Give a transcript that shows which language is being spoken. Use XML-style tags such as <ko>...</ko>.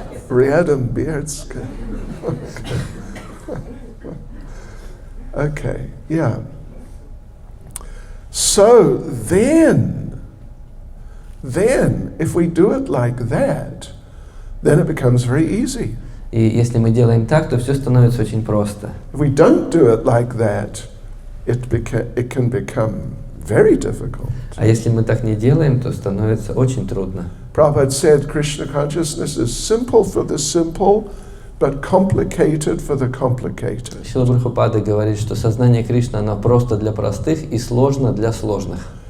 <ru>Рядом Berdsk.</ru> <en>Okay, yeah. So then, if we do it like that, then it becomes very easy.</en> <ru>И если мы делаем так, то все становится очень просто.</ru> <en>If we don't do it like that, it can become very difficult.</en> <ru>А если мы так не делаем, то становится очень трудно.</ru> <en>Prabhupada said Krishna consciousness is simple for the simple, but complicated for the complicated.</en> <ru>Шрила Прабхупада говорит, что сознание Кришны, оно просто для простых и сложно для сложных.</ru>